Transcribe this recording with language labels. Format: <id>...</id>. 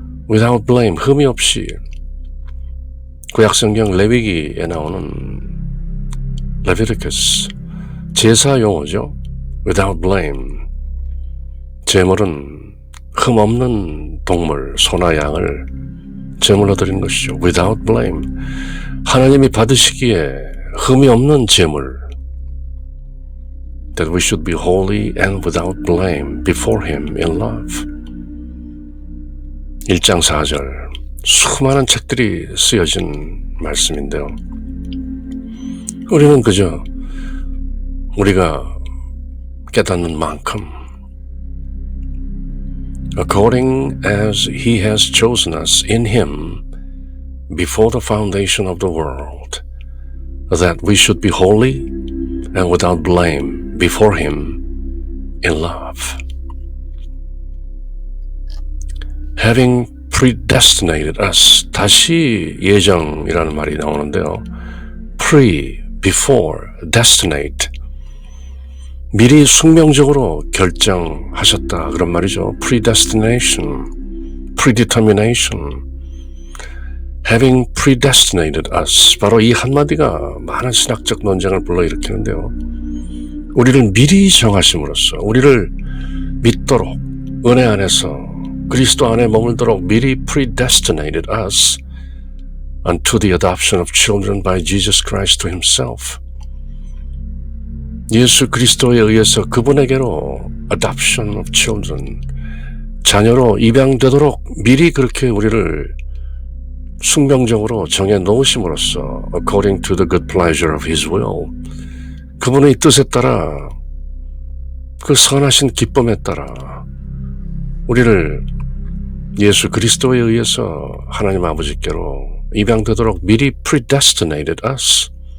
<ko>without blame, 흠이 없이. 구약성경 레위기에 나오는 레비티쿠스, 제사 용어죠. without blame, 제물은 흠 없는 동물, 소나 양을 제물로 드리는 것이죠. without blame, 하나님이 받으시기에 흠이 없는 제물.</ko> <en>That we should be holy and without blame before Him in love.</en> <ko>1장 4절, 수많은 책들이 쓰여진 말씀인데요.</ko> <en>우리는 그저 우리가 깨닫는 만큼 according as He has chosen us in Him before the foundation of the world, that we should be holy and without blame before Him in love.</en> <ko>Having predestinated us, 다시 예정이라는 말이 나오는데요. before, destinate, 미리 숙명적으로 결정하셨다 그런 말이죠.</ko> <en>predestination, predetermination.</en> <ko>Having predestinated us, 바로 이 한마디가 많은 신학적 논쟁을 불러일으키는데요.</ko> <en>우리를 미리 정하심으로써 우리를 믿도록 은혜 안에서 그리스도 안에 머물도록 미리 predestinated us unto the adoption of children by Jesus Christ to Himself.</en> <ko>예수 그리스도에 의해서 그분에게로 adoption of children, 자녀로 입양되도록 미리 그렇게 우리를 숙명적으로 정해 놓으심으로써 according to the good pleasure of His will, 그분의 뜻에 따라 그 선하신 기쁨에 따라 우리를 예수 그리스도에 의해서 하나님 아버지께로 입양되도록 미리 predestinated us,</ko>